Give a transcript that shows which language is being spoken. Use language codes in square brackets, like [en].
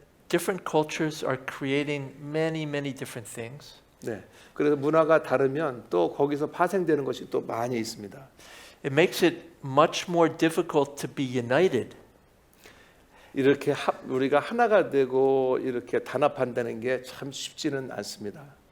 [en] different cultures are creating many, many different things. [ko] 네. 그래서 문화가 다르면 또 거기서 파생되는 것이 또 많이 있습니다. [en] It makes it much more difficult to be united. [ko] 이렇게 우리가 하나가 되고 이렇게 단합한다는 게 참 쉽지는 않습니다.